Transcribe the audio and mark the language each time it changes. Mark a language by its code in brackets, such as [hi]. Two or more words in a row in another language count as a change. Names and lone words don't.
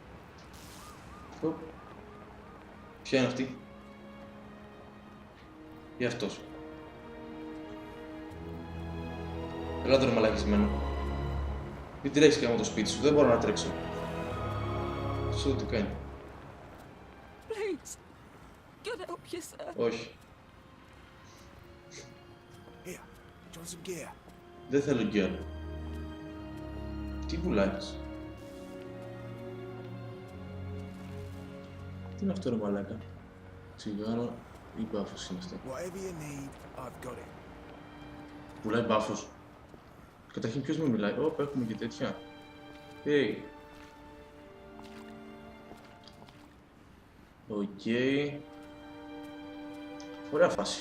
[el] Ποια είναι αυτή? Ή αυτός? Έλα τώρα μαλακισμένο. Μην τρέξεις και από το σπίτι σου, δεν μπορώ να τρέξω. Αυτό τι κάνει? [en] Please, get help yourself. [el] Όχι. [en] Here, join some gear. [el] Δεν θέλω gear. Τι πουλάκες? Τι είναι αυτό ρε μαλάκα? Τσιγάρο ή μπάφος είναι αυτό? [en] Whatever you need, I've got it. [el] Πουλάει μπάφος. Καταρχήν ποιος με μιλάει? Έχουμε και τέτοια. Hey. Οκ. Ωραία φάση.